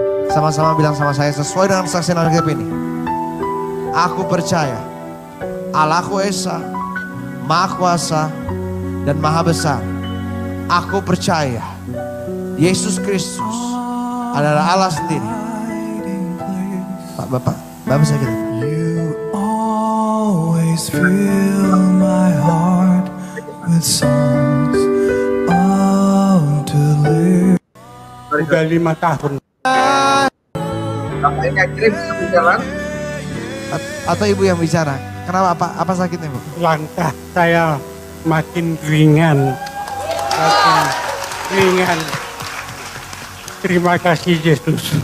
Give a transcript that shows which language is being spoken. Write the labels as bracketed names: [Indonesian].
[Indonesian] Sama-sama bilang sama saya sesuai dengan kesaksian Alkitab ini. Aku percaya Allahku Esa, Maha Kuasa dan Maha Besar. Aku percaya Yesus Kristus adalah Allah sendiri. Bapak saya gitu. [English] You always fill my heart with songs of deliverance. [Indonesian] Udah 5 tahun. Bapak ini akhirnya bisa berjalan. Atau ibu yang bicara? Kenapa? Apa sakitnya, Bu? Langkah saya makin ringan. Terima kasih Yesus.